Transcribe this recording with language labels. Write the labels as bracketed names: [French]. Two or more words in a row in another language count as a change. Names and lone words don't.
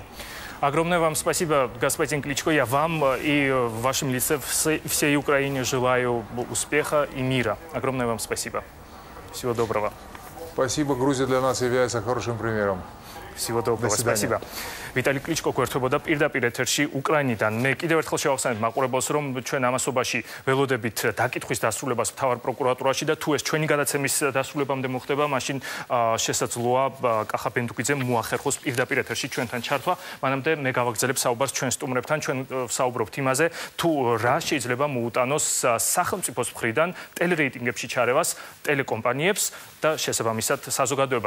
[Russian] Огромное вам спасибо, господин Кличко. Я вам и в вашем лице всей Украине желаю успеха и мира. Огромное вам спасибо. Всего доброго. Спасибо. Грузия для нас является хорошим примером. Всего доброго. Спасибо. [Georgian] Виталий Кличко გვერდებოდა პირდაპირ ეთერში უკრაინიდან. მე კიდევ ერთხელ შევახსენებ მაყურებელს, რომ ჩვენ ამასობაში ველოდებით დაკითხვის დასრულებას მთავარ პროკურატურაში და თუ ეს ჩვენი გადაცემის დასრულებამდე მოხდება, მაშინ შესაძლოა კახა ბენდუკიძემ მოახერხოს პირდაპირ ეთერში ჩვენთან ჩართვა. მანამდე მე გავაგრძელებ საუბარს ჩვენ სტუმრებთან, ჩვენ ვსაუბრობთ იმაზე, თუ რა შეიძლება მოუტანოს სახელმწიფოს მხრიდან ტელერეიტინგებში ჩარევას ტელეკომპანიებს და შესაბამისად საზოგადოებას.